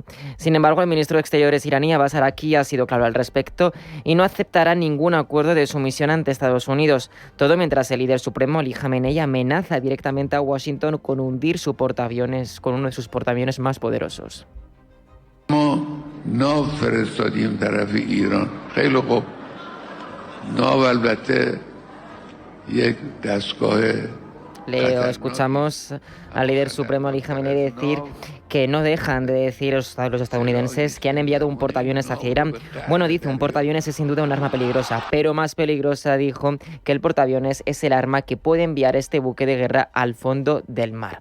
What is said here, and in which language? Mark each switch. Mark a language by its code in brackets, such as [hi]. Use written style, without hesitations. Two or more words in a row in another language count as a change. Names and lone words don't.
[es] Sin embargo, el ministro de Exteriores iraní, Abbas Araqchi, ha sido claro al respecto y no aceptará ningún acuerdo de sumisión ante Estados Unidos. Todo mientras el líder supremo, Ali Khamenei, amenaza directamente a Washington con hundir su portaaviones con uno de sus portaaviones más poderosos. [fa] No فرستادیم طرف ایران خیلی خوب نه البته یک دستگاه [es] Escuchamos al líder supremo Ali Khamenei decir que no dejan de decir los estadounidenses que han enviado un portaaviones hacia Irán. Bueno, dice, un portaaviones es sin duda un arma peligrosa, pero más peligrosa, dijo, que el portaaviones es el arma que puede enviar este buque de guerra al fondo del mar.